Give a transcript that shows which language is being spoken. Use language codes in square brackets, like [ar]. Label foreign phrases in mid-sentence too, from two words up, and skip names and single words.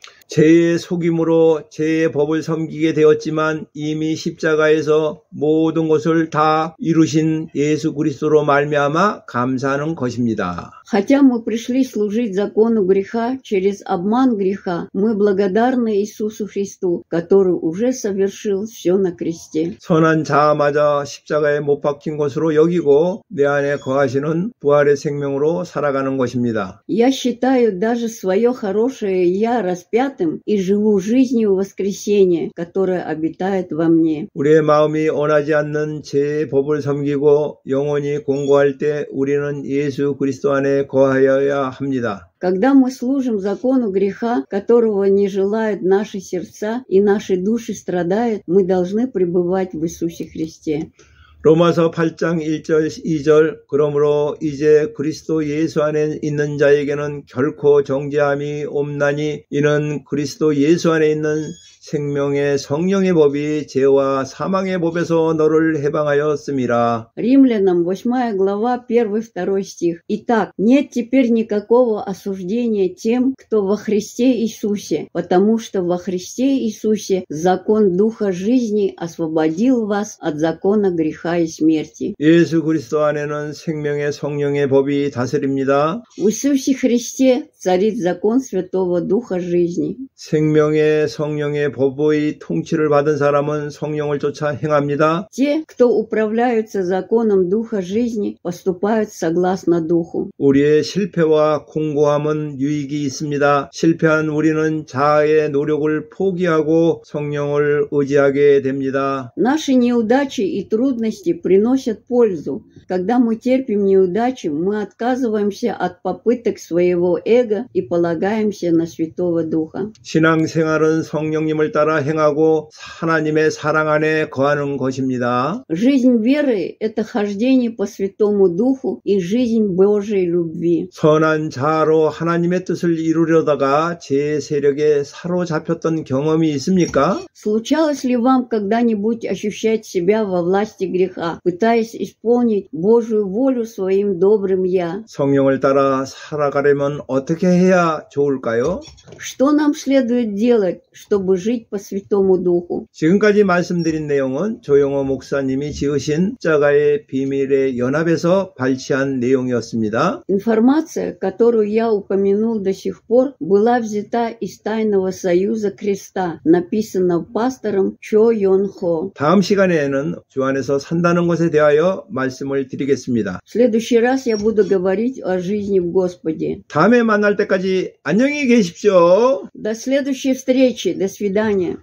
[ko] 죄의 속임으로 죄의 법을 섬기게 되었지만 이미 십자가에서 모든 것을 다 이루신 예수 그리스도로 말미암아 감사하는 것입니다. [ru] Хотя мы пришли служить закону греха через обман греха, мы благодарны Иисусу Христу, который уже совершил все на кресте. [ko] 선한 자아마저 십자가에 못 박힌 것으로 여기고 내 안에 거하시는 부활의 생명으로 살아가는 것입니다. [ru] Я считаю даже свое хорошее «я» распятым и живу жизнью воскресения, которое обитает во мне. [ko] 우리의 마음이 원하지 않는 죄의 법을 섬기고 영원히 공고할 때 우리는 예수 그리스도 안에 거하여야 합니다. [ru] Когда мы служим закону греха, которого не желают наши сердца и наши души страдают, мы должны пребывать в Иисусе Христе. [ko] 로마서 8장 1절 2절 그러므로 이제 그리스도 예수 안에 있는 자에게는 결코 정죄함이 없나니 이는 그리스도 예수 안에 있는 생명의 성령의 법이 죄와 사망의 법에서 너를 해방하였음이라. [ru] Римлянам 8 глава 1-2 стих. Итак, нет теперь никакого осуждения тем, кто во Христе Иисусе, потому что во Христе Иисусе закон Духа жизни освободил вас от закона греха и смерти. [ko] 예수 그리스도 안에는 생명의 성령의 법이 다스립니다. [ru] В Иисусе Христе царит закон Святого Духа жизни. [ko] 생명의 성령의 법의 통치를 받은 사람은 성령을 쫓아 행합니다. [ru] Те, кто управляются законом Духа жизни, поступают согласно Духу. [ko] 우리의 실패와 공고함은 유익이 있습니다. 실패한 우리는 자아의 노력을 포기하고 성령을 의지하게 됩니다. [ru] Наши неудачи и трудности приносят пользу. Когда мы терпим неудачи, мы отказываемся от попыток своего эго и полагаемся на Святого Духа. [ko] 신앙생활은 성령님을 따라 행하고 하나님의 사랑 안에 거하는 것입니다. [ru] Жизнь веры – это хождение по Святому Духу и жизнь Божьей любви. [ko] 선한 자아로 하나님의 뜻을 이루려다가 제 세력에 사로잡혔던 경험이 있습니까? [ru] Случалось ли вам когда-нибудь ощущать себя во власти греха, пытаясь исполнить Божью волю своим добрым «я»? [ko] 성령을 따라 살아가려면 어떻게 해야 좋을까요? [ru] Что нам следует делать, чтобы жить по Святому Духу? [ko] 지금까지 말씀드린 내용은 조영호 목사님이 지으신 십자가의 비밀의 연합에서 발췌한 내용이었습니다. [ru] Информация, которую я упомянул до сих пор, была взята из Тайного Союза Креста, написанного пастором Чо Йон Хо. [ko] 다음 시간에는 주 안에서 산다는 것에 대하여 말씀을 드리겠습니다. [ru] В следующий раз я буду говорить о жизни в Господе. [ko] 다음에 만날 때까지 안녕히 계십시오. [ru] До следующей встречи. До свидания.